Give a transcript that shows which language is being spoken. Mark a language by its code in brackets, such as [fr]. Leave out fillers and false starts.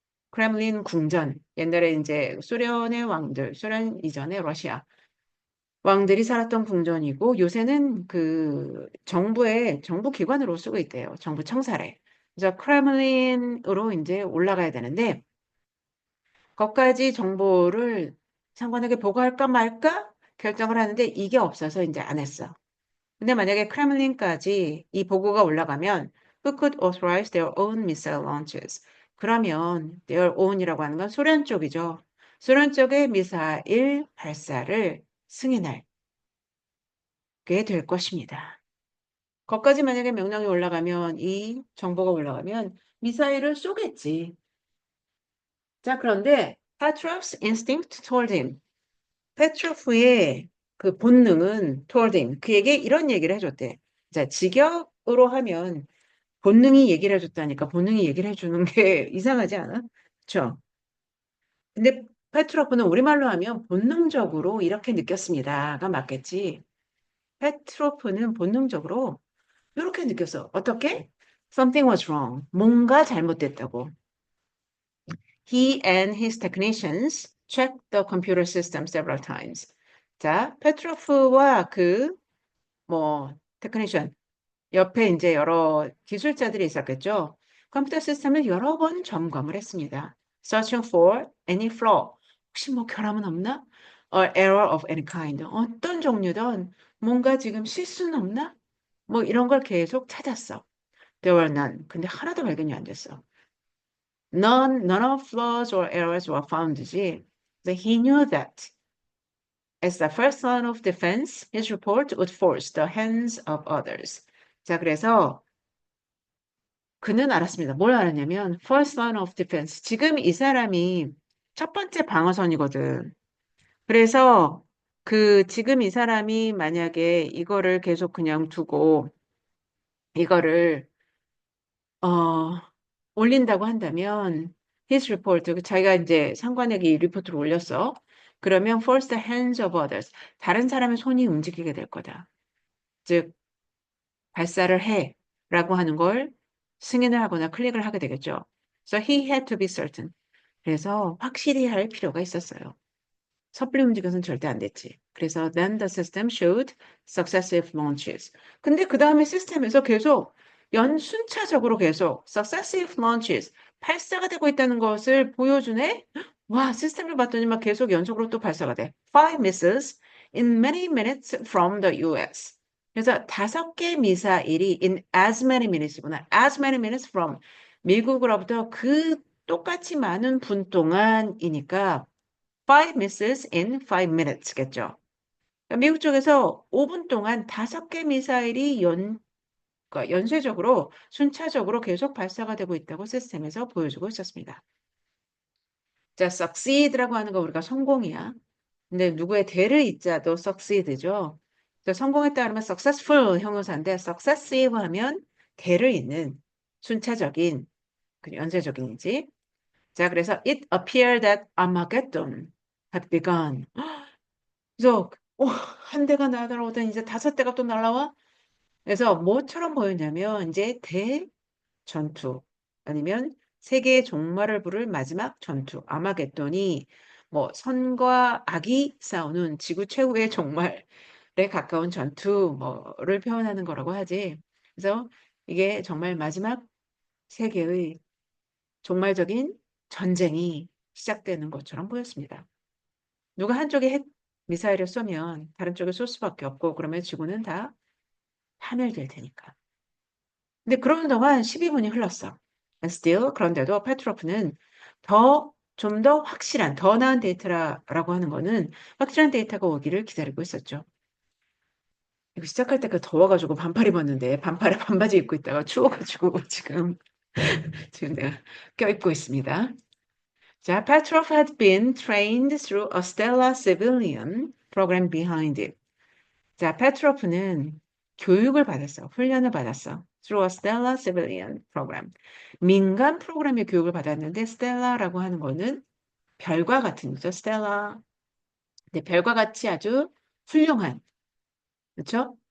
[ko] 크렘린 궁전. 옛날에 이제 소련의 왕들, 소련 이전에 러시아 왕들이 살았던 궁전이고 요새는 그 정부의 정부 기관으로 쓰고 있대요. 정부 청사래. 그래서 크렘린으로 이제 올라가야 되는데 거기까지 정보를 장관에게 보고할까 말까 결정을 하는데 이게 없어서 이제 안 했어. 근데 만약에 크렘린까지 이 보고가 올라가면 [en] who could authorize their own missile launches? [ko] 그러면 [en] their own [ko] 이라고 하는 건 소련 쪽이죠. 소련 쪽의 미사일 발사를 승인할 게 될 것입니다. 거기까지 만약에 명령이 올라가면 이 정보가 올라가면 미사일을 쏘겠지. 자, 그런데 [en] Petrov's instinct told him. [ko] 페트로프의 그 본능은 [en] told him. [ko] 그에게 이런 얘기를 해줬대. 자, 직역으로 하면 본능이 얘기를 해줬다니까 본능이 얘기를 해주는 게 이상하지 않아? 그렇죠? 근데 페트로프는 우리말로 하면 본능적으로 이렇게 느꼈습니다가 맞겠지. 페트로프는 본능적으로 이렇게 느꼈어. 어떻게? [en] Something was wrong. [ko] 뭔가 잘못됐다고. [en] He and his technicians checked the computer system several times. [ko] 자, 페트로프와 그, 테크니션, 옆에 이제 여러 기술자들이 있었겠죠. 컴퓨터 시스템을 여러 번 점검을 했습니다. [en] Searching for any flaw. [ko] 혹시 뭐 결함은 없나? [en] Or error of any kind. [ko] 어떤 종류든 뭔가 지금 실수는 없나? 뭐 이런 걸 계속 찾았어. [en] There were none. [ko] 근데 하나도 발견이 안 됐어. [en] None of flaws or errors were found지. But he knew that as the first line of defense, his report would force the hands of others. [ko] 자, 그래서 그는 알았습니다. 뭘 알았냐면 [en] first line of defense. [ko] 지금 이 사람이 첫 번째 방어선이거든. 그래서 그 지금 이 사람이 만약에 이거를 계속 그냥 두고 이거를 어 올린다고 한다면 [en] his report [ko] 자기가 이제 상관에게 이 리포트를 올렸어. 그러면 [en] force the hands of others. [ko] 다른 사람의 손이 움직이게 될 거다. 즉 발사를 해라고 하는 걸 승인을 하거나 클릭을 하게 되겠죠. [en] So he had to be certain. [ko] 그래서 확실히 할 필요가 있었어요. 섣불리 움직여서는 절대 안 됐지. 그래서 [en] then the system showed successive launches. [ko] 근데 그 다음에 시스템에서 계속 순차적으로 계속 successive launches, 발사가 되고 있다는 것을 보여주네? 와, 시스템을 봤더니 막 계속 연속으로 또 발사가 돼. [en] Five missiles in many minutes from the US. [ko] 그래서 5개 미사일이 [en] in as many minutes [ko] 구나. [en] as many minutes from [ko] 미국으로부터 그 똑같이 많은 분 동안이니까 [en] five missiles in 5 minutes겠죠. [ko] 그러니까 미국 쪽에서 5분 동안 5개 미사일이 그러니까 연쇄적으로 순차적으로 계속 발사가 되고 있다고 시스템에서 보여주고 있었습니다. 자, succeed라고 하는 거 우리가 성공이야. 근데 누구의 대를 잇자도 succeed죠. 성공했다 그러면 successful 형용사인데 successive 하면 대를 잇는 순차적인 연쇄적인이지. 자, 그래서 [en] it appeared that Armageddon had begun. [ko] 그래서 한 대가 날아오더니 이제 5대가 또 날아와. 그래서 뭐처럼 보였냐면 이제 대전투 아니면 세계의 종말을 부를 마지막 전투 아마겟돈이 뭐 선과 악이 싸우는 지구 최후의 종말에 가까운 전투 뭐를 표현하는 거라고 하지. 그래서 이게 정말 마지막 세계의 종말적인 전쟁이 시작되는 것처럼 보였습니다. 누가 한쪽에 핵 미사일을 쏘면 다른 쪽에 쏠 수밖에 없고 그러면 지구는 다 파멸될 테니까. 근데 그러는 동안 12분이 흘렀어. Still 그런데도 페트로프는 좀 더 확실한 더 나은 데이터라고 하는 거는 확실한 데이터가 오기를 기다리고 있었죠. 이거 시작할 때가 더워가지고 반팔 입었는데 반팔에 반바지 입고 있다가 추워가지고 지금 내가 껴입고 있습니다. [en] 자, Petrov had been trained through a stellar civilian program behind it. [ko] 자, 페트로프는 교육을 받았어. 훈련을 받았어. [en] Through a stellar civilian program. [ko] 민간 프로그램의 교육을 받았는데 stellar라고 하는 거는 별과 같은 거죠. [en] stellar. [ko] 네, 별과 같이 아주 훌륭한, 그렇죠?